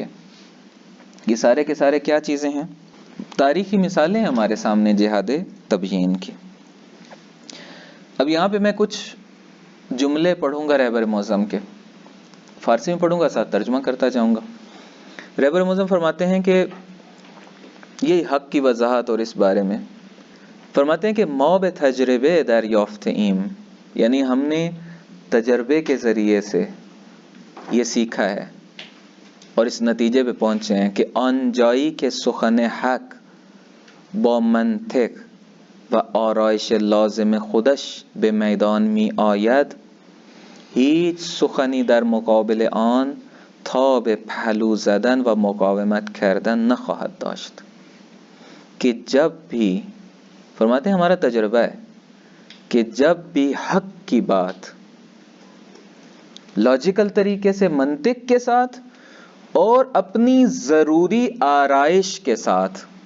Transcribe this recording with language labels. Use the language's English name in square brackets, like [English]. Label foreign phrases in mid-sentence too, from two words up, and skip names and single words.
[Urdu] یہ سارے کے سارے کیا چیزیں ہیں؟ تاریخی مثالیں ہمارے سامنے جہاد تبیین کی. اب یہاں پہ میں کچھ جملے پڑھوں گا رہبر معظم کے، فارسی میں پڑھوں گا، ساتھ ترجمہ کرتا جاؤں گا. رہبر معظم فرماتے ہیں کہ یہ حق کی وضاحت، اور اس بارے میں فرماتے ہیں کہ [Persian] ما به تجربه دریافته ایم، [Urdu] یعنی ہم نے تجربے کے ذریعے سے یہ سیکھا ہے اور اس نتیجے پہ پہنچے ہیں کہ [Persian] آن جایی که سخن حق با منطق و آرایش لازم خودش به میدان می آید، هیچ سخنی در مقابل آن تاب پهلو زدن و مقاومت کردن نخواهد داشت. [Urdu] کہ جب بھی، فرماتے ہیں ہمارا تجربہ ہے کہ جب بھی حق کی بات لاجیکل طریقے سے، منطق کے ساتھ اور اپنی ضروری آرائش کے ساتھ،